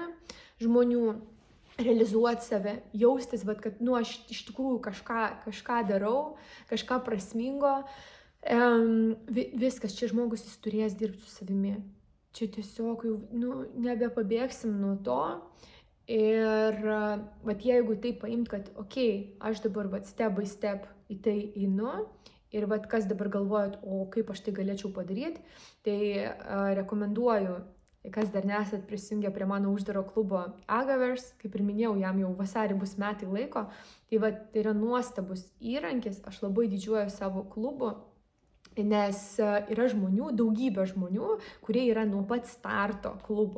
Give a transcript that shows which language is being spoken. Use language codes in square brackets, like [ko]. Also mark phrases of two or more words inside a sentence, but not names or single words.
[lt] Žmonių, realizuoti save, jaustis, kad aš iš tikrųjų kažką darau, kažką prasmingo, viskas, čia žmogus jis turės dirbti su savimi. Čia tiesiog jau nebepabėgsim nuo to. Ir jeigu tai paimt, kad aš dabar [en] step by step [lt] į tai einu ir kas dabar galvojat, o kaip aš tai galėčiau padaryti, tai rekomenduoju, kas dar nesat prisijungę prie mano uždaro klubo Agaverse, kaip ir minėjau, jam jau vasarį bus metai laiko, tai yra nuostabus įrankis, aš labai didžiuoju savo klubu Nes yra žmonių, daugybė žmonių, kurie yra nuo pat starto klubo.